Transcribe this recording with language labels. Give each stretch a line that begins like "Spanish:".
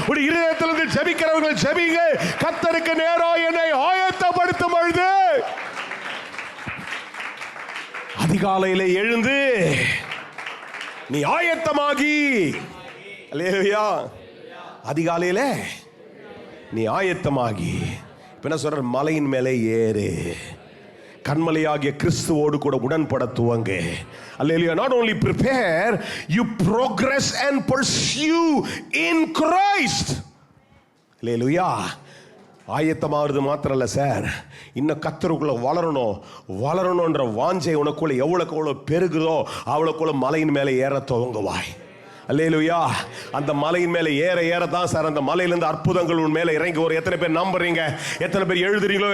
Tamil: ஒரு இருதயத்திலிருந்து ஜெபிக்கிறவர்கள் ஜெபிங்க. கர்த்தருக்கு நேராக என்னை ஆயத்தப்படுத்தும் பொழுது அதிகாலையிலே எழுந்து நீ ஆயத்தமாகி. அல்லேலூயா. அதிகாலையிலே நீ ஆயத்தமாகி இப்ப என்ன சொல்ற? மலையின் மேலே ஏறு. கண்மலையாகிய கிறிஸ்துவோடு கூட உடன்பட துவங்கு. அல்லேலூயா.
English: Not only prepare, you progress and pursue in Christ.
Tamil: அல்லேலூயா. ஆயத்தமாகிறது மாத்திரம் இல்ல சார், இன்னும் கர்த்தருக்குள்ள வளரணும்ன்ற வாஞ்சை உனக்குள்ள எவ்வளவுக்கு எவ்வளவு பெருகுதோ அவ்வளவுக்குள்ள மலையின் மேலே ஏற துவங்குவாய். அல்லேலூயா. அந்த மலையின் மேலே ஏற ஏற தான் சார் அந்த மலையிலிருந்து அற்புதங்கள் உன் மேலே இறங்கி வரும். எத்தனை பேர் நம்புறீங்க? எத்தனை பேர் எழுதுறீங்களோ?